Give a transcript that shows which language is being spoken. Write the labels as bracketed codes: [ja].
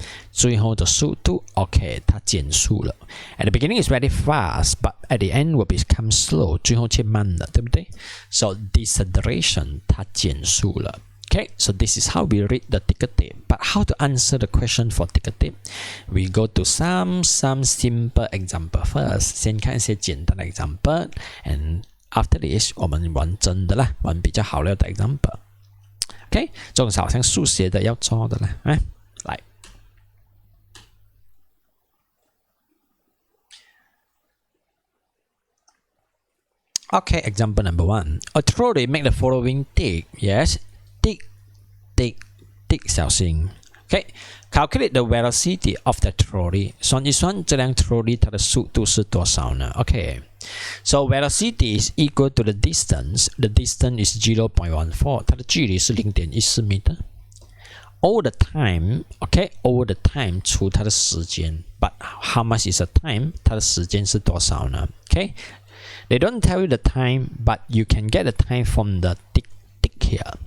[zh] 最后的速度 ，OK， 它减速了。 [en] At the beginning is very fast, but at the end will become slow， [zh] 最后却慢了，对不对 [en] ？So deceleration， [zh] 它减速了。 [en] Okay, so this is how we read the ticker tape. But how to answer the question for ticker tape? We go to some simple example first. [zh] 先看一些简单的 example, [en] and after this， [zh] 我们玩真的啦，玩比较好料的 example。 OK， 这种是好像数学的要做的啦，来。 [en] Okay, example number 1. A trolley make the following tick. Yes, tick, tick, tick. [zh] 小心。 [en] Okay, calculate the velocity of the trolley. [zh] 算一算这辆 trolley 它的速度是多少呢 [en] ？Okay, so velocity is equal to the distance. The distance is 0.14. [zh] 它的距离是0.14 meter. [en] Over the time, okay, over the time [zh] 除它的时间。 [en] But how much is the time? [zh] 它的时间是多少呢 [en] ？Okay.They don't tell you the time, but you can get the time from the tick here.